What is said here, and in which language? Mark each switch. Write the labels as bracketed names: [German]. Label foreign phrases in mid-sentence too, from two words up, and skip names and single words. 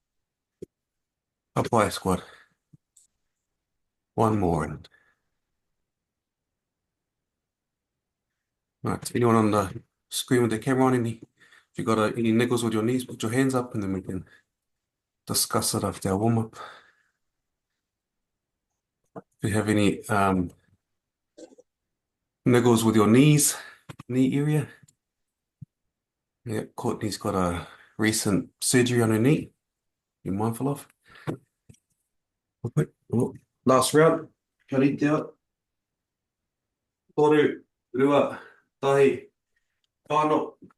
[English] Papai squad. One more. And right, anyone on the screen with the camera on? If you got any niggles with your knees, put your hands up and then we can discuss it after our warm up. If you have any niggles with your knees, knee area, yeah, Courtney's got a recent surgery on her knee. Be mindful of. Okay. Well, last round. Karite out. [Māori] Toru, rua, tahi, whānau.